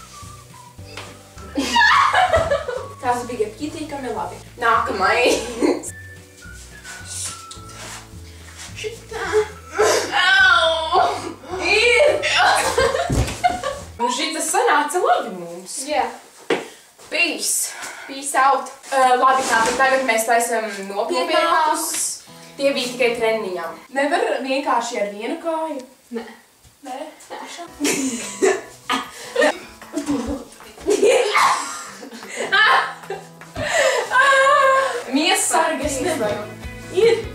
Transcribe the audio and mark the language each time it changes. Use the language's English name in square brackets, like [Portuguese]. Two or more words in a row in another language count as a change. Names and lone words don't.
[Latvian] Tas bija pietiekami labi. Nākamais. Šitā. Au! Ir! Un šitas sanāca labi mums. Jā. [English] Peace. Peace out. [Latvian] Labi, tātad tagad mēs taisam nopietnākus. Tie bija tikai treniņam. Nevar vienkārši ar vienu kāju? Nē. Nē? Nē. Miesargas nevaru. Ir!